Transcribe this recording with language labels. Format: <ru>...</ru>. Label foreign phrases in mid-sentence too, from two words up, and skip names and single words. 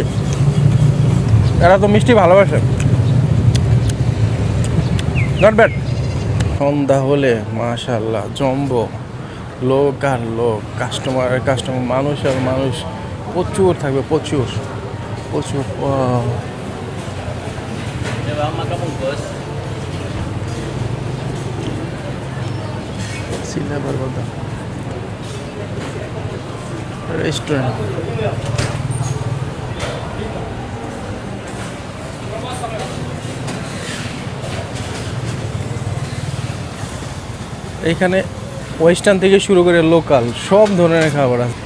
<bn>এরা তো মিষ্টি ভালোবাসে,</bn> <en>not bad.</en> <bn>সন্ধ্যা হলে মাশাআল্লাহ জম্বো লোক আর লোক, কাস্টমার আর কাস্টমার, মানুষ আর মানুষ প্রচুর থাকবে, প্রচুর প্রচুর।</bn> <ms>Coba makan bungkus.</ms> <bn>সিলেবার কথা রেস্টুরেন্ট। এইখানে ওয়েস্টার্ন থেকে শুরু করে লোকাল সব ধরনের খাবার আছে।</bn>